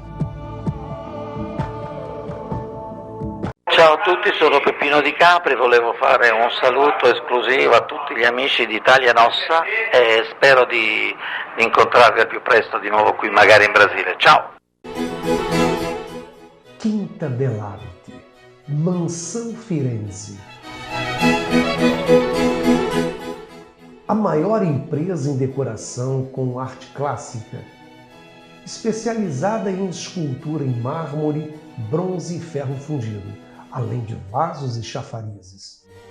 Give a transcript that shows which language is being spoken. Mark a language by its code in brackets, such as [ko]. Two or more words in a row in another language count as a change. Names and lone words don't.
[it] Ciao a tutti, sono Peppino Di Capri, volevo fare un saluto esclusivo a tutti gli amici di Italia Nostra e spero di incontrarvi al più presto di nuovo qui, magari in Brasile. Ciao! [pt] Tinta dell'Arte, Mansão Firenze. A maior empresa em decoração com arte clássica, especializada em escultura em mármore, bronze e ferro fundido, além de vasos e chafarizes.